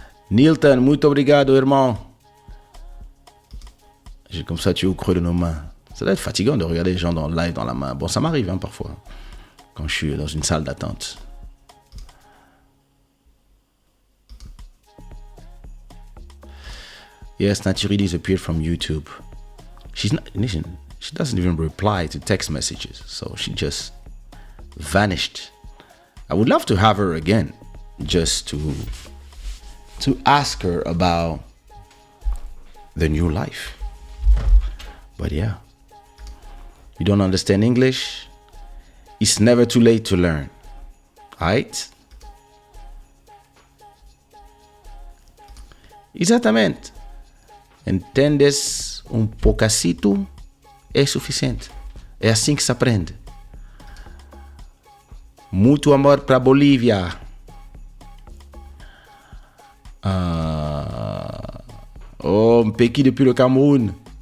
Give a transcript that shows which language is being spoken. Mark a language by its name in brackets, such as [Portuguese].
[Portuguese] Nilton, muito obrigado, irmão. [French] Comme ça, tu es au creux de nos mains. Ça doit être fatigant de regarder les gens dans le live dans la main. Bon, ça m'arrive parfois, quand je suis dans une salle d'attente. [English] Yes, Naturi disappeared from YouTube. She doesn't even reply to text messages, so she just vanished. I would love to have her again, just to ask her about the new life. But yeah, you don't understand English? It's never too late to learn. Alright? [Portuguese] Exatamente. Entendes um poucacito é suficiente. É assim que se aprende. Muito amor para Bolívia. [French] Oh, Peki depuis le Cameroun.